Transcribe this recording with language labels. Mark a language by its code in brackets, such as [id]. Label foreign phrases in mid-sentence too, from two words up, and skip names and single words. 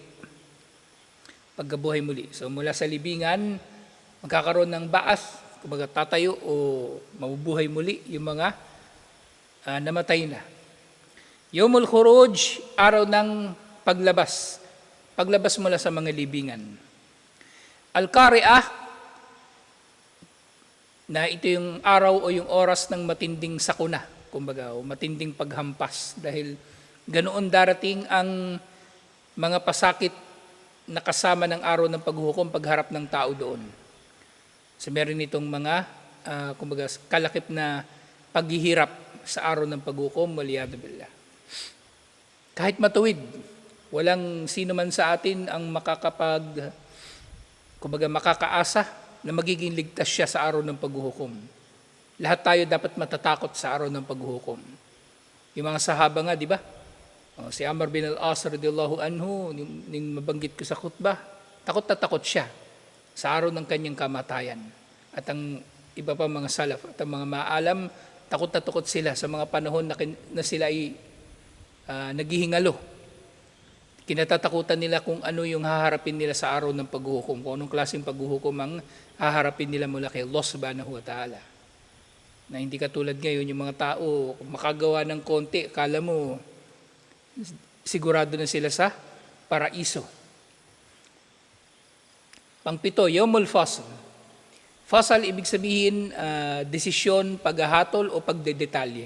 [tl] Pagkabuhay muli. So mula sa libingan, magkakaroon ng Ba'ath, kumbaga tatayo o mabubuhay muli yung mga namatay na. [ar] يوم الخروج, [tl] araw ng paglabas. Paglabas mula sa mga libingan. Al-Qari'ah, na ito yung araw o yung oras ng matinding sakuna, kumbaga, o matinding paghampas. Dahil ganoon darating ang mga pasakit na kasama ng araw ng paghuhukom pagharap ng tao doon. So meron itong mga, kumbaga, kalakip na paghihirap sa araw ng paghuhukom, [ar] والعياذ بالله. [tl] Kahit matuwid, walang sino man sa atin ang makakaasa na magiging ligtas siya sa araw ng paghuhukom. Lahat tayo dapat matatakot sa araw ng paghuhukom. Yung mga sahaba nga, di ba? Si Amr bin al-As [ar] رضي الله عنه, [tl] ning mabanggit ko sa khutbah, takot na takot siya sa araw ng kanyang kamatayan. At ang iba pa mga salaf at ang mga maalam, takot na takot sila sa mga panahon na sila ay naghihingalo. Kinatatakutan nila kung ano yung haharapin nila sa araw ng paghuhukom, kung anong klaseng paghuhukom ang haharapin nila mula kay [ar] الله سبحانه وتعالى. [tl] Na hindi katulad ngayon, yung mga tao, kung makagawa ng konti, akala mo, sigurado na sila sa paraiso. Pangpito, [ar] يوم الفصل. Fasl, [tl] ibig sabihin, desisyon, paghahatol o pagdedetalye.